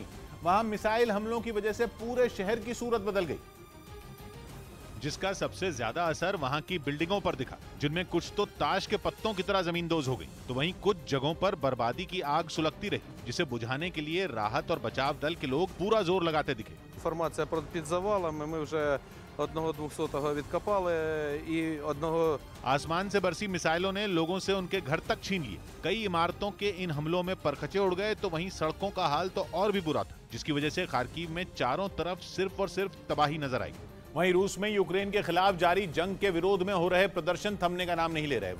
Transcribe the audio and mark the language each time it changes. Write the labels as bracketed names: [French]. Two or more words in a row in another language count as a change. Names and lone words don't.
[Hindi] वहां मिसाइल हमलों की वजह से पूरे शहर की सूरत बदल गई, जिसका सबसे ज्यादा असर वहां की बिल्डिंगों पर दिखा, जिनमें कुछ तो ताश के पत्तों की तरह जमींदोज हो गई, तो वहीं कुछ जगहों पर बर्बादी की आग सुलगती रही, जिसे बुझाने के लिए राहत और बचाव दल के लोग पूरा जोर लगाते दिखे। [Ukrainian] Інформація під завалами, ми вже 1/200 відкопали і одного... [Hindi] आसमान से बरसी मिसाइलों ने लोगों से उनके घर तक छीन लिए। कई इमारतों के इन हमलों में परखचे उड़ गए, तो वहीं सड़कों का हाल तो और भी बुरा था, जिसकी वजह से खार्किव में चारों तरफ सिर्फ और सिर्फ तबाही नजर आई। वहीं रूस में यूक्रेन के खिलाफ जारी जंग के विरोध में हो रहे प्रदर्शन थमने का नाम नहीं ले रहे।